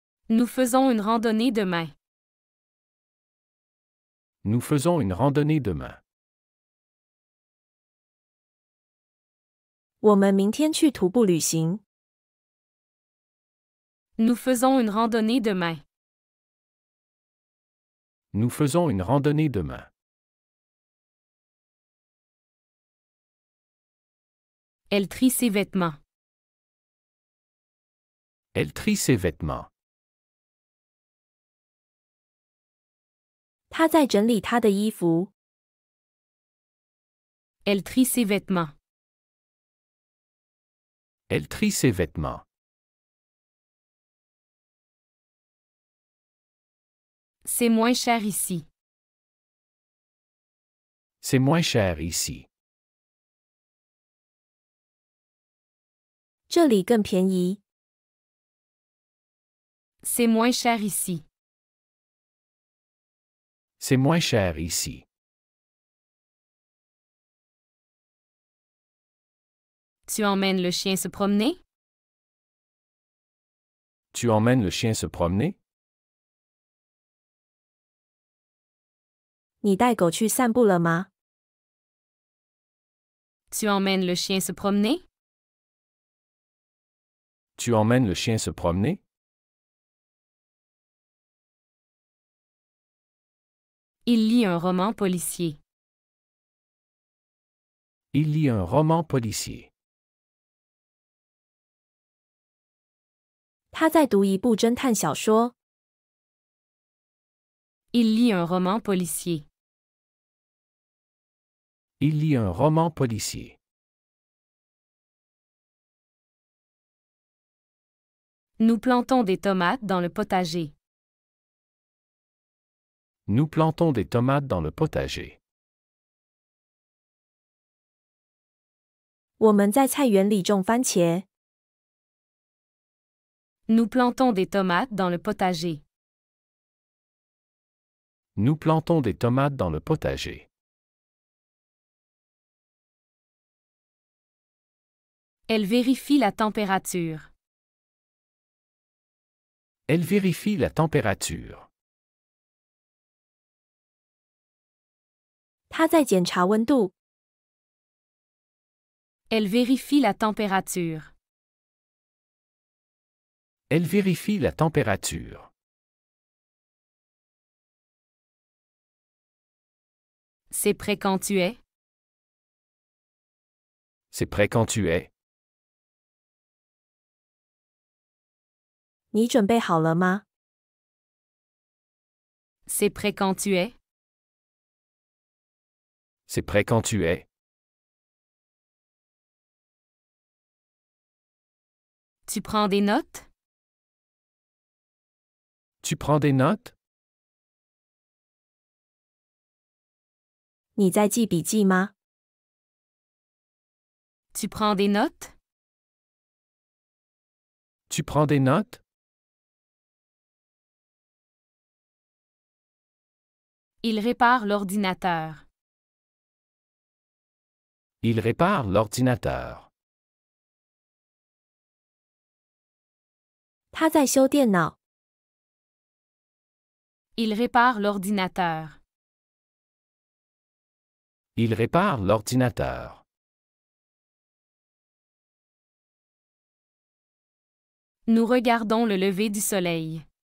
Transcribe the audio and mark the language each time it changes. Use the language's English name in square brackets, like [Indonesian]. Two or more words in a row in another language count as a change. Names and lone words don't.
[French] Nous faisons une randonnée demain. Nous faisons une randonnée demain. [Chinese] 我们明天去徒步旅行。 [French] Nous faisons une randonnée demain. Nous faisons une randonnée demain. Elle trie ses vêtements. Elle trie ses vêtements. [Chinese] 她在整理她的衣服。 [French] Elle trie ses vêtements. Elle trie ses vêtements. C'est moins cher ici. C'est moins cher ici. [Chinese] 这里更便宜。 [French] C'est moins cher ici. C'est moins cher ici. Tu emmènes le chien se promener? Tu emmènes le chien se promener? [Chinese] 你带狗去散步了吗？ [French] Tu emmènes le chien se promener? Tu emmènes le chien se promener? Il lit un roman policier. Il lit un roman policier. [Chinese] 他在读一部侦探小说。 [French] Il lit un roman policier. Il lit un roman policier. Nous plantons des tomates dans le potager. Nous plantons des tomates dans le potager. [Chinese] 我们在菜园里种番茄。 [French] Nous plantons des tomates dans le potager. Nous plantons des tomates dans le potager. Elle vérifie la température. Elle vérifie la température. [Chinese] 他在检查温度。 [French] Elle vérifie la température. Elle vérifie la température. C'est prêt quand tu es? C'est prêt quand tu es? [Chinese] 你准备好了吗？ [French] C'est prêt quand tu es? C'est prêt quand tu es? Tu prends des notes? Tu prends des notes? [Chinese] 你在记笔记吗？ [French] Tu prends des notes? Tu prends des notes? Il répare l'ordinateur. Il répare l'ordinateur. [Chinese] 他在修电脑。 [French] Il répare l'ordinateur. Il répare l'ordinateur. Nous regardons le lever du soleil.